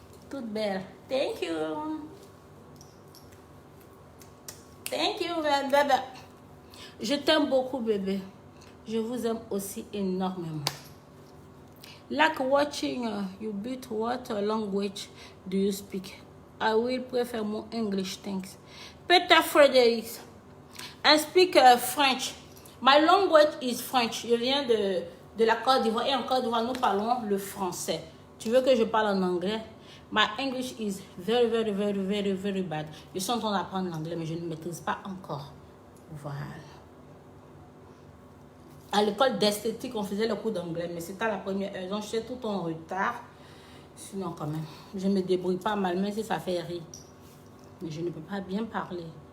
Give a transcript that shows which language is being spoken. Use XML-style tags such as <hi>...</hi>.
<fr>Toute belle.</fr> <en>Thank you. Thank you,</en> <fr>bébé. Je t'aime beaucoup, bébé. Je vous aime aussi énormément.</fr> <en>Like watching you beat, what language do you speak? I will prefer more English, thanks. Peter Frederick, I speak French. My language is French.</en> <fr>Je viens de la Côte d'Ivoire et en Côte d'Ivoire, nous parlons le français. Tu veux que je parle en anglais?</fr> <en>My English is very, very, very, very, very bad.</en> <fr>Je suis en train d'apprendre l'anglais, mais je ne maîtrise pas encore. Voilà. À l'école d'esthétique, on faisait le cours d'anglais, mais c'était à la première heure. Donc, j'étais tout en retard. Sinon, quand même, je me débrouille pas mal, même si ça fait rire. Mais je ne peux pas bien parler.</fr>